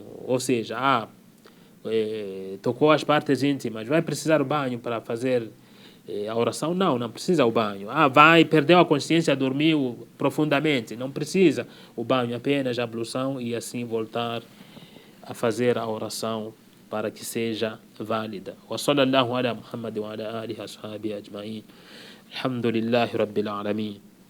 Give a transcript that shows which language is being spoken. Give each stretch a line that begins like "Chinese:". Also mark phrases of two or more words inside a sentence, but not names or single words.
Portuguese: Ou seja, tocou as partes íntimas, vai precisar o banho para fazer A oração não precisa o banho. Vai, perdeu a consciência, dormiu profundamente. Não precisa o banho, apenas a ablução e assim voltar a fazer a oração para que seja válida.
Arabic: وصلى الله على محمد وعلى آله وصحبه أجمعين. الحمد لله رب العالمين.